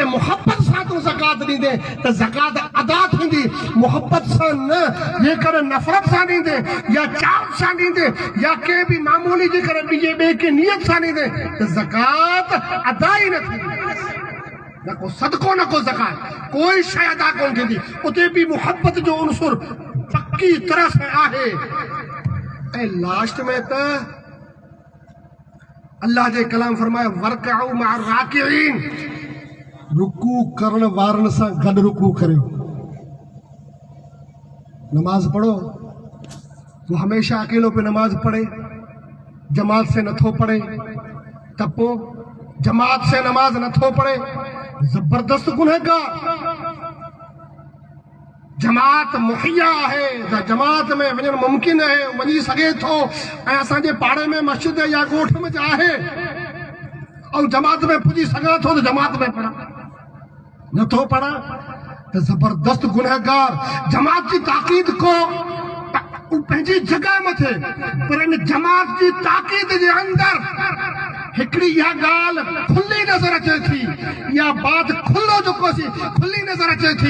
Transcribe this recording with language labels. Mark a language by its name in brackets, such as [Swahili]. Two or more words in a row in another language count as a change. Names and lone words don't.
[Sindhi] मुहबत सां तूं ज़कात ॾींदे त ज़कात अदा थींदी मुहबत सां न जेकॾहिं नफ़रत सां ॾींदे या चाव सां ॾींदे या कंहिं बि मामूली जेकॾहिं ॿिए खे नियत सां ॾींदे त ज़कात अदा ई न थींदी न को सदको न को ज़कात कोई शइ अदा कोन थींदी उते बि मुहबत जो उनसुर पक्की तरह सां आहे ऐं लास्ट में त अल्लाह जे कलाम फरमायो [Arabic] واركعوا مع الراكعين [Sindhi] रुकू करण वारनि सां गॾु रुकू करियो नमाज पढ़ो वो हमेशा अकेलो पे नमाज पढ़े जमात से नथो पढ़े त पोइ जमात से नमाज नथो पढ़े जबरदस्त गुनहगार जमात मुहैया है जमात में वञणु मुमकिन है वञी सघे थो ऐं असांजे पाड़े में मस्जिद या ॻोठ में आहे ऐं जमात में पुॼी सघां थो त जमात में पढ़ां, नथो पढ़ां त ज़बरदस्त गुनहगार। जमात जी ताक़ीद को पंहिंजी जॻह मथे, पर इन जमात जी ताक़ीद जे अंदरि हिकिड़ी इहा ॻाल्हि खुली नज़र अचे थी, इहा बात खुलो जेको सी खुली नज़र अचे थी।